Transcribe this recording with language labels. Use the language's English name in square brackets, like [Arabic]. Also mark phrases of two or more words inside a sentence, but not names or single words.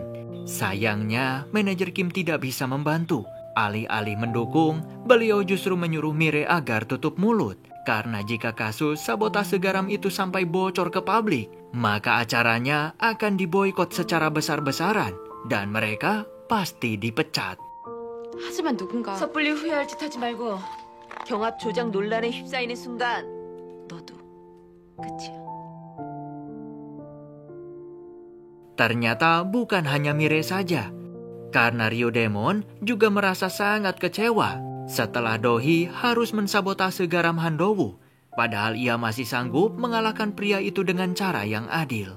[Indonesian] Sayangnya, manajer Kim tidak bisa membantu. Alih-alih mendukung, beliau justru menyuruh Mire agar tutup mulut. Karena jika kasus sabotase garam itu sampai bocor ke publik, maka acaranya akan diboikot secara besar-besaran dan mereka pasti dipecat. [Korean] 하지만 누군가 섣불리 후회할 짓 하지 말고 경합 조작 논란에 휩싸이는 순간 너도 끝이야. [Indonesian] Ternyata bukan hanya Mire saja, karena Ryodemon juga merasa sangat kecewa Setelah Dohee harus mensabotase garam Handowo, padahal ia masih sanggup mengalahkan pria itu dengan cara yang adil.